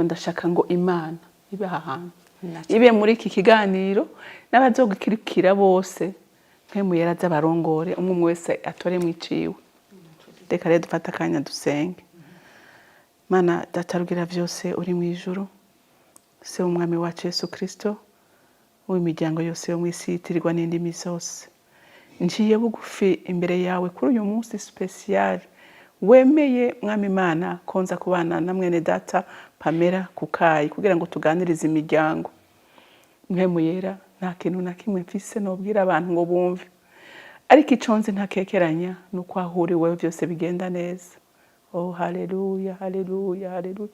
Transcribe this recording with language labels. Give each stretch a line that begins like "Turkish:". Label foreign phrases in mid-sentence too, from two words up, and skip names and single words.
Rundi: ndashaka ngo Imana ibe ahantu ibe muri iki kiganiro n'abazogikirikira bose nk'emuyera z'abarongore umwe wese atore mwiciwe reka rero dufata akanya dusenge Mana datarugira vyose uri mu ijuru se umwami wacu Yesu Kristo w'imiryango yose yo mwisi yitirirwa n'indimi zose njiye bugufi imbere yawe kuri uyu munsi special wemeye mwami Imana konza kubana na mwene data Pamela kukayi kugira ngo tuganirize imiryango mwemuyera nta kintu na kimwe mfise nobwira abantu ngo bumve ariko iconze ntakekeranya nuko ahuriwe byose bigenda neza Oh, haleluya, haleluya, haleluya.